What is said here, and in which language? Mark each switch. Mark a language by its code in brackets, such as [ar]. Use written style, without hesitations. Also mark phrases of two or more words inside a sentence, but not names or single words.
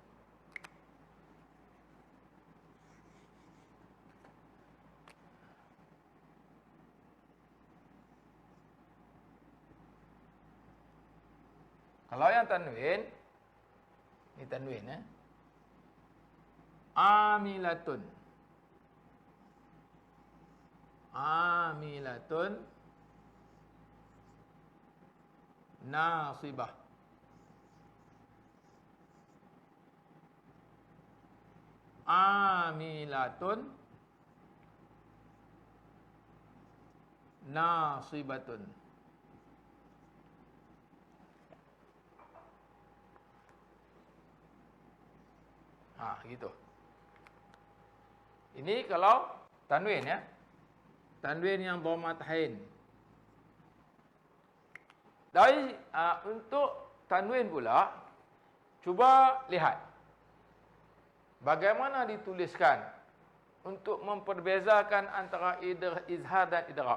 [ms] Kalau yang tanwin, ini tanwin ya. [ar] عاملة. عاملة ناصبة. عاملة ناصبة. [ms] Gitu. Ini kalau tanwin ya. Tanwin yang dhammatain. Dari untuk tanwin pula, cuba lihat bagaimana dituliskan untuk memperbezakan antara izhar dan idgham.